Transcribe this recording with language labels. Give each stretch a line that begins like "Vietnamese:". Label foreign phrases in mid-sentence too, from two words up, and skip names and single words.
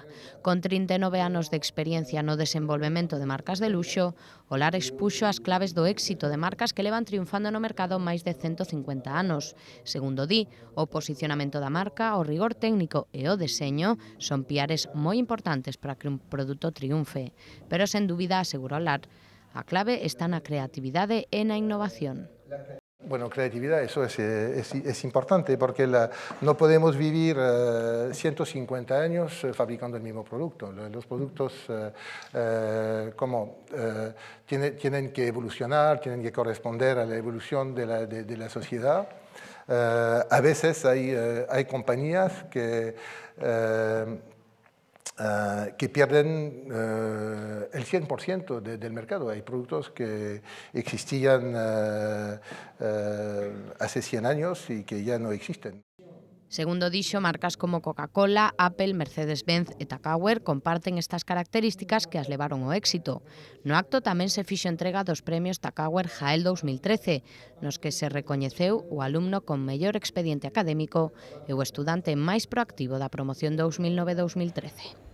Galician: Con 39 anos de experiencia no desenvolvemento de marcas de luxo, Olar expuxo as claves do éxito de marcas que levan triunfando no mercado máis de 150 anos. Segundo di, o posicionamento da marca, o rigor técnico e o deseño son piares moi importantes para que un produto triunfe, pero sen dúbida, asegurou Olar, a clave está na creatividade e na innovación.
Spanish: Bueno, creatividad, eso es importante porque no podemos vivir 150 años fabricando el mismo producto. Los productos tienen que evolucionar, tienen que corresponder a la evolución de la sociedad. A veces hay compañías que pierden el 100% del mercado. Hay productos que existían hace 100 años y que ya no existen.
Galician: Segundo dixo, marcas como Coca-Cola, Apple, Mercedes-Benz e Tupperware comparten estas características que as levaron ao éxito. No acto tamén se fixo entrega dos premios Tupperware Jael 2013, nos que se recoñeceu o alumno con mellor expediente académico e o estudante máis proactivo da promoción 2009-2013.